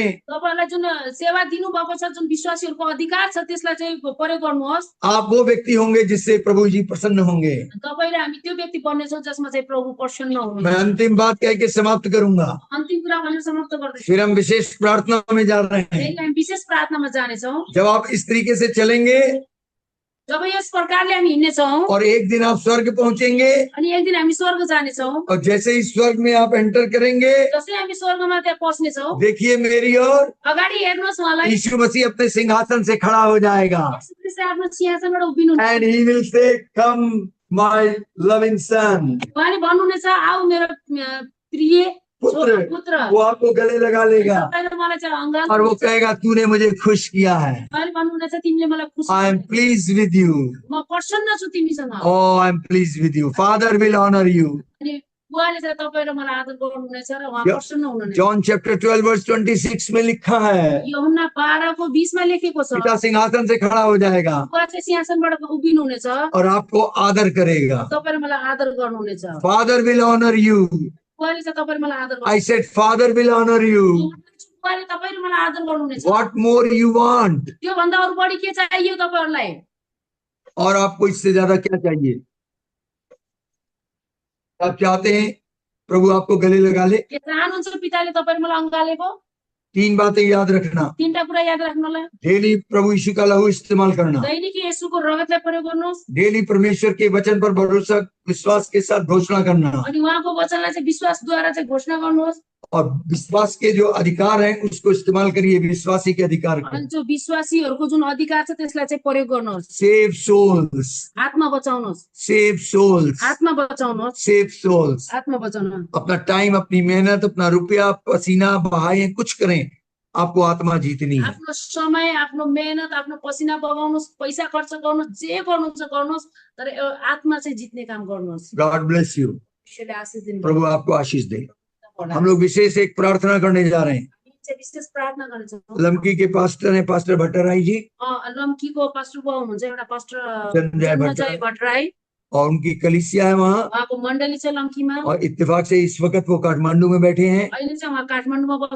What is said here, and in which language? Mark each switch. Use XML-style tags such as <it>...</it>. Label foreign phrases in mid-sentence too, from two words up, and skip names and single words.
<ne>तपाईहरुलाई जुन सेवा दिनुभएको छ, जुन विश्वासीहरूको अधिकार छ, त्यसलाई चाहिँ प्रयोग गर्नुहोस्।</ne> <hi>आप वो व्यक्ति होंगे जिससे प्रभु जी प्रसन्न होंगे।</hi> <ne>तपाईँ र हामी त्यो व्यक्ति बन्नेछौँ जसमा चाहिँ प्रभु प्रसन्न मैं हुनुहुन्छ।</ne> <hi>अंतिम बात कह के समाप्त करूंगा।</hi> <ne>अन्तिम कुरा भनेर समाप्त गर्दैछौँ।</ne> <hi>फिर हम विशेष प्रार्थना में जा रहे हैं।</hi> <ne>फेरि हामी विशेष प्रार्थनामा जानेछौँ।</ne> <hi>जब आप इस तरीके से चलेंगे</hi> <ne>जब यस प्रकारले हामी हिँड्नेछौँ</ne> <hi>और एक दिन आप स्वर्ग पहुंचेंगे,</hi> <ne>अनि एक दिन हामी स्वर्ग जानेछौँ।</ne> <hi>और जैसे ही स्वर्ग में आप एंटर करेंगे,</hi> <ne>जसै हामी स्वर्गमा त्यहाँ पस्नेछौँ,</ne> <hi>देखिए मेरी ओर</hi> <ne>अगाडि हेर्नुहोस् उहाँलाई।</ne> <hi>यीशु मसीह अपने सिंहासन से खड़ा हो जाएगा।</hi> <ne>यीशु ख्रीष्ट आफ्नो सिंहासनबाट उभिनुहुन्छ।</ne> <en>And he will say, come my loving son.</en> <ne>उहाँले भन्नुहुनेछ, आऊ मेरो प्रिय पुत्र। पुत्र।</ne> <hi>वो आपको गले लगा लेगा</hi> <ne>तपाईले मलाई चाहिँ अङ्गाल</ne> <hi>और वो कहेगा, तूने मुझे खुश किया है।</hi> <ne>उहाँले भन्नुहुनेछ, तिमीले मलाई खुसी</ne> <en>I am</en> <ne>बनायौ।</ne> <en>pleased with you.</en> <ne>म प्रसन्न छु तिमीसँग।</ne> <en>Oh, I'm pleased with you. Father will honor you.</en> <ne>अनि उहाँले चाहिँ तपाईँ र मलाई आदर गर्नुहुनेछ र उहाँ Yeah. प्रसन्न हुनुहुनेछ।</ne> <en>John chapter 12 verse 26</en> <hi>में लिखा है,</hi> <ne>यूहन्ना 12:20 मा लेखेको छ,</ne> <hi>पिता सिंहासन से खड़ा हो जाएगा</hi> <ne>उहाँ चाहिँ सिंहासनबाट उभिनुहुनेछ,</ne> <hi>और आपको आदर करेगा।</hi> <ne>तपाईँ र मलाई आदर गर्नुहुनेछ।</ne> <en>Father will honor you.</en> <ne>उहाँले चाहिँ तपाईँ र मलाई आदर</ne> <en>I said, Father will honor you.</en> <ne>उहाँले तपाईँ र मलाई आदर गर्नुहुनेछ।</ne> <en>What more you want?</en> <ne>त्यो भन्दा अरु बढी के चाहियो तपाईहरुलाई?</ne> <hi>और आपको इससे ज्यादा क्या चाहिए? आप चाहते हैं प्रभु आपको गले लगा ले?</hi> <ne>के चाहनुहुन्छ पिताले तपाईँ र मलाई अँगालेको?</ne> <hi>3 बातें याद रखना।</hi> <ne>3टा कुरा याद राख्नुलाई।</ne> <hi>डेली प्रभु यीशु का लहू इस्तेमाल करना।</hi> <ne>दैनिक येशूको रगतलाई प्रयोग गर्नुहोस्।</ne> <hi>डेली परमेश्वर के वचन पर भरोसा विश्वास के साथ घोषणा करना।</hi> <ne>अनि उहाँको वचनलाई चाहिँ विश्वासद्वारा चाहिँ घोषणा गर्नुहोस्।</ne> <hi>और विश्वास के जो अधिकार हैं उसको इस्तेमाल करिए, विश्वासी के अधिकार को।</hi> <ne>अनि जो विश्वासीहरूको जुन अधिकार छ त्यसलाई चाहिँ प्रयोग गर्नुहोस्।</ne> <en>save souls,</en> <ne>आत्मा बचाउनुहोस्।</ne> <en>save souls,</en> <ne>आत्मा बचाउनुहोस्।</ne> <en>save souls.</en> <ne>आत्मा बचाउनु।</ne> <hi>अपना टाइम, अपनी मेहनत, अपना रुपया, पसीना बहाएं, कुछ करें, आपको आत्मा जीतनी है।</hi> <ne>आफ्नो समय, आफ्नो मेहनत, आफ्नो पसिना बगाउनुहोस्, पैसा खर्च गर्नुहोस्, जे गर्नुहुन्छ गर्नुहोस्, तर आत्मा चाहिँ जित्ने काम गर्नुहोस्।</ne> <en>God bless you.</en> <ne>ईश्वरले आशीष दिनु।</ne> <hi>प्रभु आपको आशीष दे। हम लोग विशेष एक प्रार्थना करने जा रहे हैं।</hi> <ne>विशेष प्रार्थना गर्छौँ।</ne> <hi>लमकी के पास्टर हैं पास्टर भट्टराई जी,</hi> <ne>लम्कीको पास्टर बुवा हुनुहुन्छ, एउटा पास्टर जन्मजय जन्मजय भट्टराई,</ne> <hi>और उनकी कलीसिया है वहाँ।</hi> <ne>उहाँको मण्डली छ लम्कीमा।</ne> <hi>और इत्तेफाक से इस वक्त वो काठमांडू में बैठे हैं।</hi> <ne>अहिले चाहिँ उहाँ काठमाडौँमा</ne>